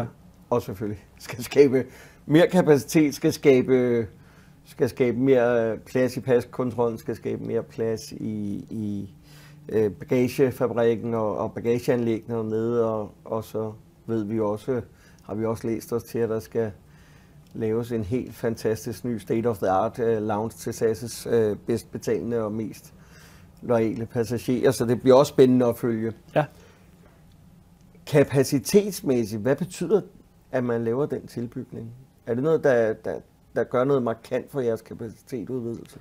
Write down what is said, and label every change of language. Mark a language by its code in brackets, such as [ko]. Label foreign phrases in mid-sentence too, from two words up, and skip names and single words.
[da] Og selvfølgelig skal skabe mere kapacitet, skal skabe mere plads i paskontrollen, skal skabe mere plads i bagagefabrikken og bagageanlæggene dernede. Og så ved vi også, har vi også læst os til, at der skal laves en helt fantastisk ny [en] state-of-the-art [da] lounge til SAS' bedst betalende og mest loyale passagerer, så det bliver også spændende at følge. Ja. Kapacitetsmæssigt, hvad betyder, at man laver den tilbygning? Er det noget, der gør noget markant for jeres kapacitetsudvidelse?